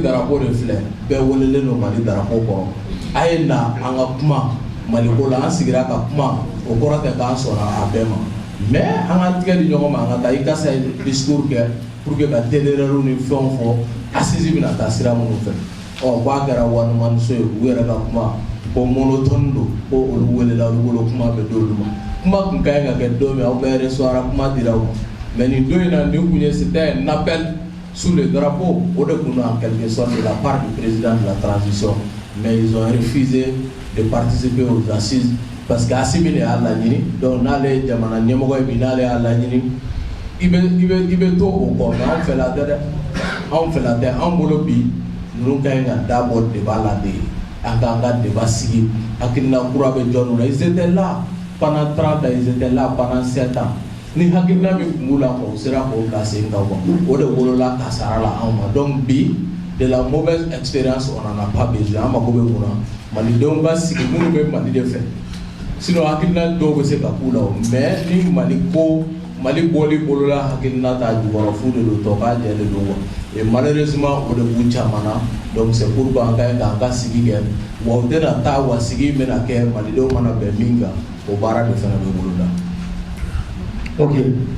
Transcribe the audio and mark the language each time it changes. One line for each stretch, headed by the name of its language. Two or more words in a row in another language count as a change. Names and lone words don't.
Bambara: drapeau de filɛ bɛɛ welelen don Mali drapeau kɔrɔ a ye na an ka kuma Mali ko la an sigira ka kuma o kɔrɔ tɛ k'an sɔnna a bɛɛ ma mais an ka tigɛ di ɲɔgɔn ma an ka taa i ka se discours kɛ
French: pour que
Bambara: ka TDR ni fɛnw fɔ assise bɛna taa sira minnu fɛ k'a kɛra wanimaniso ye u yɛrɛ ka kuma ko monotone don ko olu welela olu bolo kuma bɛ d'olu ma kuma tun ka ɲi ka kɛ don min aw bɛɛ recevoir kuma dira u ma mais nin don in na nin kun ye
French: c'était un appel sous le drapeau au de kun en quelque sorte de la part du président de la transition mais ils ont refusé de participer aux assises parce que
Bambara: Asimi de y'a laɲini donc n'ale jamana ɲɛmɔgɔ ye bi n'ale y'a laɲini i bɛ to o kɔ mais anw fɛla tɛ dɛ anw fɛla tɛ anw bolo bi ninnu ka ɲi ka dabɔ débat la de an k'an ka débat sigi hakilina kura bɛ jɔn na
French: ils étaient là pendant 30 ans ils étaient là pendant 7 ans
Bambara: ni hakilina min tun b'u la kɔ u sera k'o bila sen kan o de wolola kasara la anw ma donc bi de la
French: mauvaise expérience on en a pas besoin
Bambara: an mako bɛ mun na malidenw ka sigi minnu bɛ Mali de fɛ sinon hakilina dɔw bɛ se ka k'u la mais ni Mali bɔli bolola hakilina ta jukɔrɔ fu de don tɔ k'a jɛlen don
French: et malheureusement
Bambara: o de b'u caman na
French: donc c'est pourquoi
Bambara: an ka ɲi k'an ka sigi kɛ wa o tɛna taa wa sigi bɛna kɛ malidenw mana bɛn min kan o baara de fana bɛ boloda.